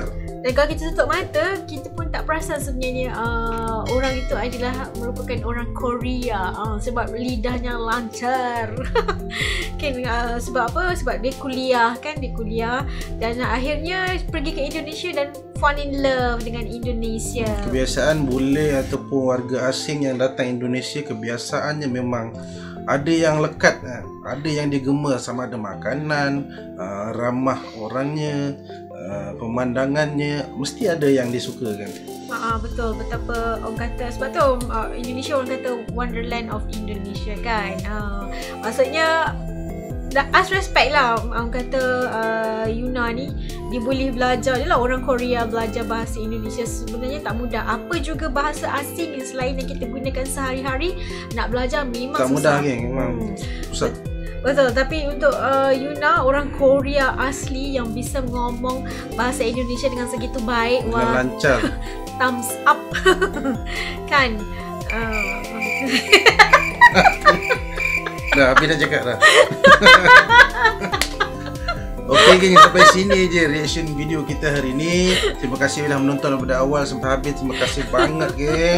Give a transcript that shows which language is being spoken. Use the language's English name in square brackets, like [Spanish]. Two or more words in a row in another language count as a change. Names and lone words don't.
[Malay] Dan kalau kita tutup mata, kita pun tak perasan sebenarnya orang itu adalah merupakan orang Korea sebab lidahnya lancar. Kan sebab apa? Sebab dia kuliah kan, dia kuliah dan akhirnya pergi ke Indonesia dan [English] fall in love [Malay] dengan Indonesia. Kebiasaan bule ataupun warga asing yang datang Indonesia, kebiasaannya memang ada yang lekat, ada yang digema, sama ada makanan, ramah orangnya, pemandangannya, mesti ada yang disukakan. Betul, betapa orang kata, sebab tu Indonesia orang kata [English] Wonderland of Indonesia [Malay] kan. Maksudnya [English] as respect [Malay] lah, orang kata Yuna ni dia boleh belajar, dia lah orang Korea belajar bahasa Indonesia sebenarnya tak mudah. Apa juga bahasa asing selain yang kita gunakan sehari-hari, nak belajar memang tak susah. Mudah geng, memang susah. Betul, tapi untuk Yuna, [Indonesian] orang Korea asli yang bisa ngomong bahasa Indonesia dengan segitu baik, [Malay] wah, lancar. [English] Thumbs up. [Malay] Kan? Dah, habis dah cakap dah. Okey geng, sampai sini je [English] reaction video [Malay] kita hari ni. Terima kasih telah menonton daripada awal sampai habis. Terima kasih banget geng.